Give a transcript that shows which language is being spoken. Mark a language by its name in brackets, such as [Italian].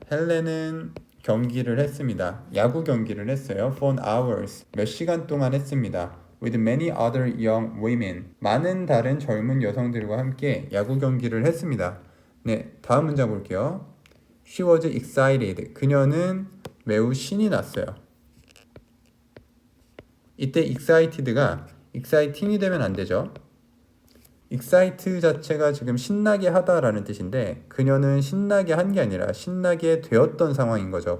[Korean] 헬렌은 경기를 했습니다. 야구 경기를 했어요. [English] For hours. [Korean] 몇 시간 동안 했습니다. [English] With many other young women. [Korean] 많은 다른 젊은 여성들과 함께 야구 경기를 했습니다. 네, 다음 문장 볼게요. [English] She was excited. [Korean] 그녀는 매우 신이 났어요. 이때 excited가 exciting이 되면 안 되죠. excite 자체가 지금 신나게 하다라는 뜻인데 그녀는 신나게 한 게 아니라 신나게 되었던 상황인 거죠.